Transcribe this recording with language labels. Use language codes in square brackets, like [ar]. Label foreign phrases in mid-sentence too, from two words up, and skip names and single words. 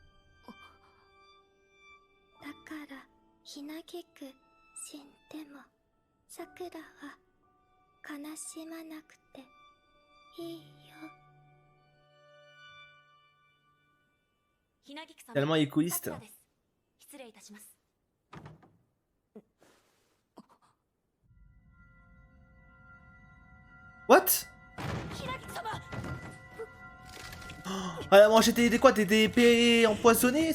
[ja] だからひなぎく死んでもさくらは悲しまなくていいよ。ひなぎく様、 [fr] Tellement égoïste. [ja] さくらです。失礼いたします。 What? ひなぎく様、 [fr] Elle a mangé des quoi? Des épées empoisonnées?